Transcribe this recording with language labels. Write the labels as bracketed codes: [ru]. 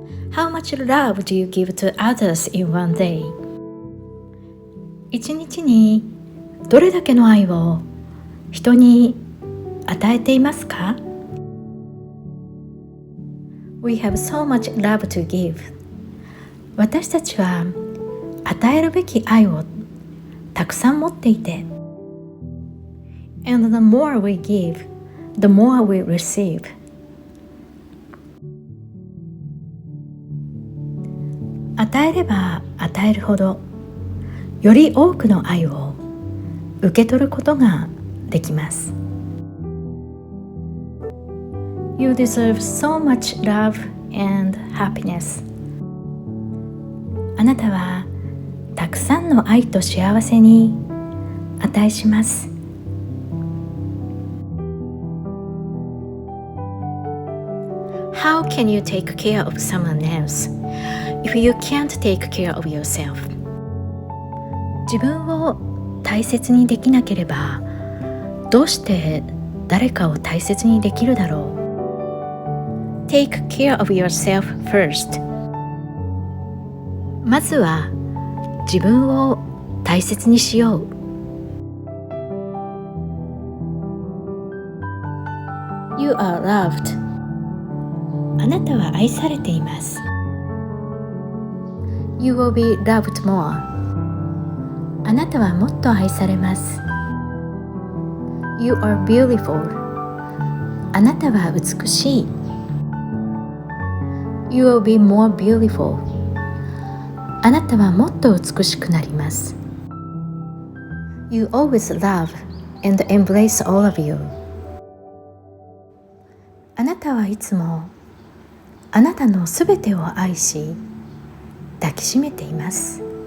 [en] How much love do you give to others in one day? [ja] 一日にどれだけの愛を人に与えていますか？ [en] We have so much love to give. [ja] 私たちは与えるべき愛をたくさん持っていて [en] And the more we give, the more we receive. [ja] 与えれば与えるほどより多くの愛を受け取ることができます。 [en] You deserve so much love and happiness. [ja] あなたはたくさんの愛と幸せに値します。 [en] How can you take care of someone else if you can't take care of yourself? [ja] 自分を大切にできなければどうして誰かを大切にできるだろう。 [en] Take care of yourself first. [ja] まずは自分を大切にしよう。 [en] You are loved. [ja] あなたは愛されています。 [en] You will be loved more. [ja] あなたはもっと愛されます。 [en] You are beautiful. [ja] あなたは美しい。 [en] You will be more beautiful. [ja] あなたはもっと美しくなります。 [en] You always love and embrace all of you. [ja] あなたはいつもあなたのすべてを愛し抱きしめています。